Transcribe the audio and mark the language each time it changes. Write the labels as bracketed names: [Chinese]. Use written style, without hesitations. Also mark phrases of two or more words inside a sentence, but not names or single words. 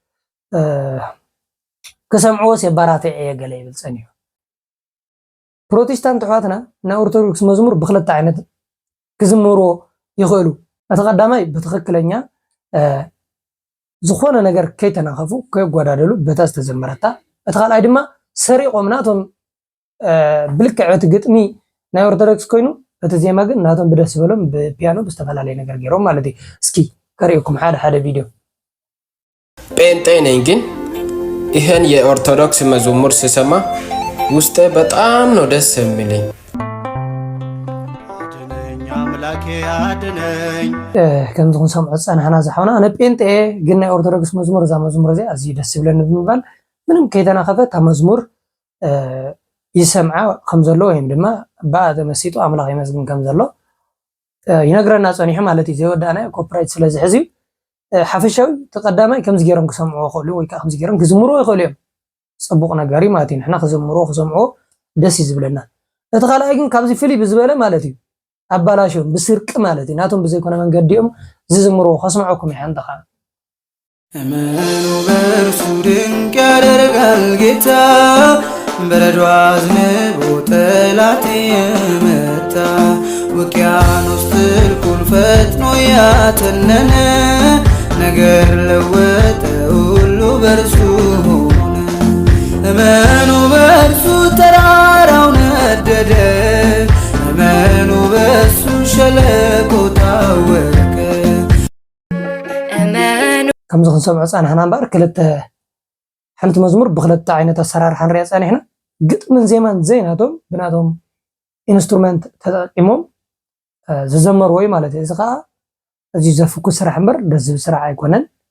[Tigrinya] ክሰምዕዎስ የባራተይ እየ ገለ ይብል ፀኒሑ ፕሮቴስታንት ኣሕዋትና ናይ ኦርቶዶክስ መዝሙር ብክልተ ዓይነት ክዝምርዎ ይኽእሉ እቲ ቀዳማይ ብትክክለኛ ዝኾነ ነገር ከይተናኸፉ ከይጓዳደሉ በታ ዝተዘመረታ እቲ ካልኣይ ድማ ሰሪቆም ናቶም ብልክዕ እቲ ግጥሚ ናይ ኦርቶዶክስ ኮይኑ እቲ ዜማ ግን ናቶም ብደስ በሎም ብፒያኖ ብዝተፈላለየ ነገር ገይሮም ማለት እዩ። እስኪ ከሪእኩም ሓደ ቪዲዮ። [Amharic] ጴንጤ ነኝ ግን ይህን የኦርቶዶክስ መዝሙር ስሰማ ውስጤ በጣም ነው ደስ የሚለኝ። [Tigrinya] ከምዚ ክንሰምዖ ፀናሕና ዝሓውና ኣነ ጴንጤ ግን ናይ ኦርቶዶክስ መዝሙር እዛ መዝሙር እዚኣ ኣዝዩ ደስ ይብለኒ ብምባል ምንም ከይተናኸፈ እታ መዝሙር ይሰምዓ ከም ዘሎ ወይም ድማ ብኣ ተመሲጡ ኣምላኽ ይመስግን ከም ዘሎ ይነግረና ፀኒሑ ማለት እዩ። ዘይወዳእናዮ ኮፒራይት ስለዝሕዝ እዩ። ሓፈሻዊ ተቀዳማይ ከምዚ ገይሮም ክሰምዕዎ ይኽእሉ ወይ ከዓ ከምዚ ገይሮም ክዝምርዎ ይኽእሉ እዮም። ፅቡቕ ነገር ማለት እዩ። ንሕና ክዝምርዎ ክሰምዕዎ ደስ እዩ ዝብለና። እቲ ካልኣይ ግን ካብዚ ፍልይ ብዝበለ ማለት እዩ ኣባላሽዮም ብስርቂ ማለት እዩ ናቶም ብዘይኮነ መንገዲኦም ዝዝምርዎ ከስምዐኩም እየ ሓንተኻ [Amharic] እመኑ በእርሱ ድንቅ ያደርጋል ጌታ በረዶ አዝንቦ ጠላት የመታ ውቅያኖስ ጥልቁን ፈጥኖ ያተነነ ነገር ለወጠ ሁሉ በእርሱ ሆነ። እመኑ በእርሱ ተራራው ነደደ እመኑ በእሱ ሸለቆ ታወቀ። [Tigrinya] ከምዚ ክንሰምዖ ፀናሕና እምበር ክልተ ሓንቲ መዝሙር ብክልተ ዓይነት ኣሰራርሓ ንሪኣ ፀኒሕና ግጥምን ዜማን ዘይናቶም ብናቶም ኢንስትሩመንት ተጠቂሞም ዝዘመርዎ እዩ ማለት እዩ። እዚ ከዓ እዙይ ዘፍኩስ ስራሕ እምበር ደስ ዝብል ስራሕ ኣይኮነን።